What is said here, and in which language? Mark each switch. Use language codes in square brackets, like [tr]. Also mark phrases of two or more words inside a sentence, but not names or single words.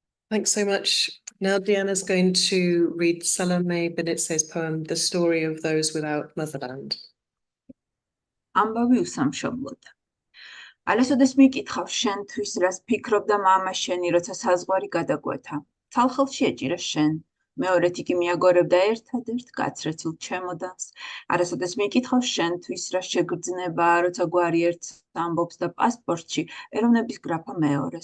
[en] Thanks so much. Now Diana's going to read Salome Benidze's poem, The Story of Those Without Motherland. [ka] ამბავი უსამშობლოდ. ალესოდეს მიკითხავ შენთვის, რას ფიქრობდა მამა შენი, როცა საზღვარი გადაგვეთა. ცალხელში ეჭირა შენ. მეორედ იგი მიაგორებდა ერთადერთ გაცრეცილ ჩემოდანს. არასოდეს მიკითხავ შენთვის, რა შეგრძნებაა, როცა გვარი ერთს ამბობს და პასპორტში ეროვნების გრაფა მეორეს.